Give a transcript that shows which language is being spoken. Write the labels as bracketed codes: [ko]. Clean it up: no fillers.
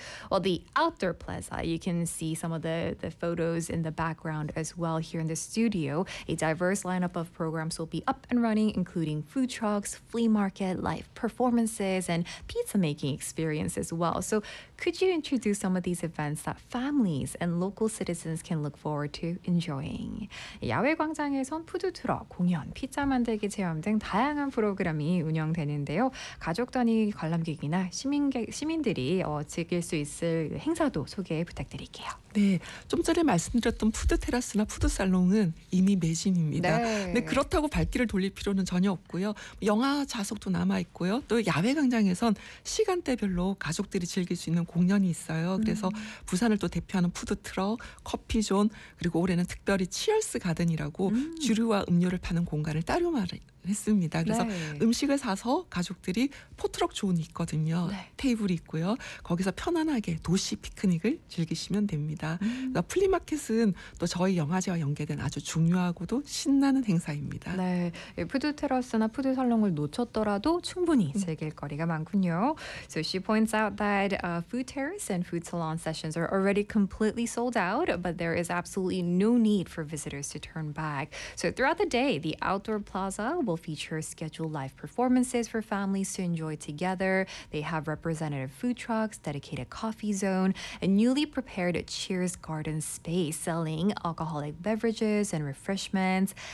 [en] Well, the outdoor plaza, you can see some of the photos in the background as well here in the studio. A diverse lineup of programs will be up and running, including food trucks, flea market, live performances, and pizza making experience as well. So could you introduce some of these events that families and local citizens can look forward to enjoying? [ko] 야외 광장에선 푸드트럭, 공연, 피자 만들기 체험 등 다양한 프로그램이 운영되는데요. 가족 단위 관람객이나 시민들이 즐길 수 있을 행사도 소개 부탁드릴게요. 네, 좀 전에 말씀드렸던 푸드 테라스나 푸드 살롱은 이미 매진입니다. 네. 근데 그렇다고 발길을 돌릴 필요는 전혀 없고요. 영화 좌석도 남아 있고요. 또 야외 광장에선 시간대별로 가족들이 즐길 수 있는 공연이 있어요. 그래서 부산을 또 대표하는 푸드 트럭, 커피 존, 그리고 올해는 특별히 치얼스 가든이라고 주류와 음료를 파는 공간을 따로 마련했습니다. 그래서 네. 음식을 사서 가족들이 포트럭 존이 있거든요. 네. 테이블이 있고요. 거기서 편안하게 도시 피크닉을 즐기시면 됩니다. 그러니까 플리마켓은 또 저희 영화제와 연계된 아주 중요하고도 신나는 행사입니다. 네, 푸드 테라스나 푸드 살롱을 놓쳤더라도 충분히 즐길 거리가 많군요. [en] So she points out that food terrace and food salon sessions are already completely sold out, but there is absolutely no need for visitors to turn back. So throughout the day, the outdoor plaza will feature scheduled live performances for families to enjoy together. They have representative food trucks, dedicated coffee zone, and newly prepared Cheers Garden Space, selling alcoholic beverages and refreshments.